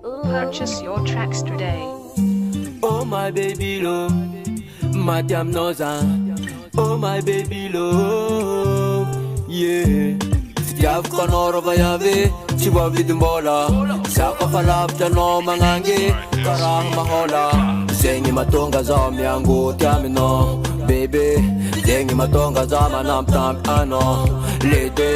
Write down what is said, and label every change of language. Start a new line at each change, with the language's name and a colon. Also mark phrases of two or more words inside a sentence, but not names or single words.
English: Purchase your tracks today. Oh my baby love, Madame Noza. Oh my baby love, yeah.
Malagasy: Fitiavy kanao raha vayavy, tsy voavidimbola. Saka falavitra anao magnangy, karaha mahola. Zegny mahatonga zaho miangoty aminao, baby. Zegny mahatonga zaho manampitampy anao, lady.